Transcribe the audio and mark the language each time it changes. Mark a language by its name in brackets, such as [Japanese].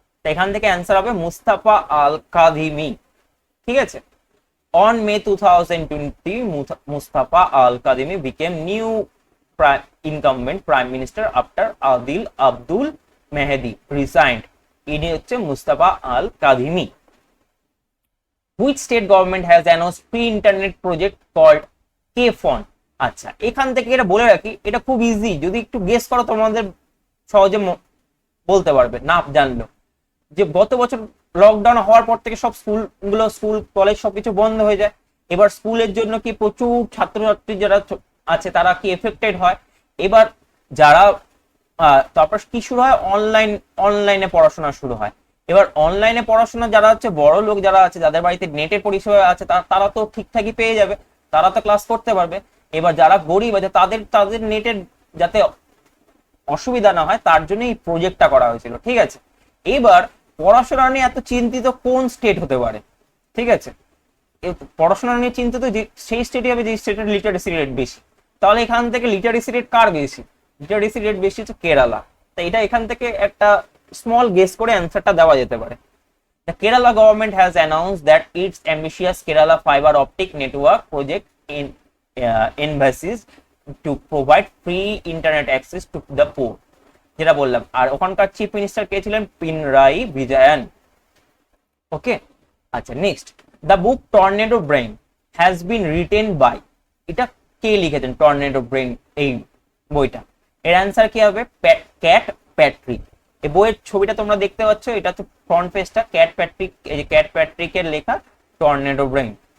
[Bangla] এখান থেকে অ্যান্সার হবে মুস্তাফা আল কাদিমি। ঠিক আছে, [English] On May 2020 Mustafa al Kadhimi became new incumbent prime minister after Adil Abdul Mahdi resigned. [Bangla] ইনি হচ্ছে মুস্তাফা আল কাদিমি। [English] Which state government has announced free internet project called K-Fon? [Bangla] আচ্ছা, এখান থেকে এটা বলে রাখি, এটা খুব ইজি, যদি একটু গেস করো তোমাদের সহজে বলতে পারবে, না জানলো। যে গত বছর লকডাউন হওয়ার পর থেকে সব স্কুল কলেজ সবকিছু বন্ধ হয়ে যায়। এবার স্কুলের জন্য কি প্রচুর ছাত্রছাত্রী যারা আছে তারা কি এফেক্টেড হয়। এবার যারা তারপর কি শুরু হয়? অনলাইনে পড়াশোনা শুরু হয়। এবার অনলাইনে পড়াশোনা যারা হচ্ছে বড় লোক যারা আছে, যাদের বাড়িতে নেটের পরিষেবা আছে, তারা তো ঠিকঠাকই পেয়ে যাবে, তারা তো ক্লাস করতে পারবে। এবার যারা গরিব আছে তাদের নেটের যাতে অসুবিধা না হয় তার জন্য এই প্রজেক্টটা করা হয়েছিল। ঠিক আছে, এবার পড়াশোনা নিয়ে এত চিন্তিত কোন স্টেট হতে পারে? ঠিক আছে, পড়াশোনা নিয়ে চিন্তিত সেই স্টেটই হবে যে স্টেটের লিটারেসি রেট বেশি। তাহলে এখান থেকে লিটারেসি রেট কার বেশি? লিটারেসি রেট বেশি হচ্ছে কেরালা। তো এটা এখান থেকে একটা স্মল গেস করে অ্যান্সারটা দেওয়া যেতে পারে। [English] The Kerala government has announced that its ambitious Kerala fiber optic network project envisages to provide free internet access to the poor, [Bangla] যেটা বললাম। আর ওখানকার চিফ মিনিস্টার কে ছিলেন? পিনরাই বিজয়ন। [English] okay, আচ্ছা next, the book Tornado Brain has been written by, [Bangla] এটা কে লিখেছেন? Tornado brain এই বইটা, এর অ্যান্সার কি হবে? Cat Patrick. এই বইয়ের ছবিটা তোমরা দেখতে পাচ্ছ, এটা তো ফ্রন্ট পেজটা, ক্যাট প্যাট্রিক, এই যে ক্যাট প্যাট্রিকের লেখা টর্নেডো ব্রেইন।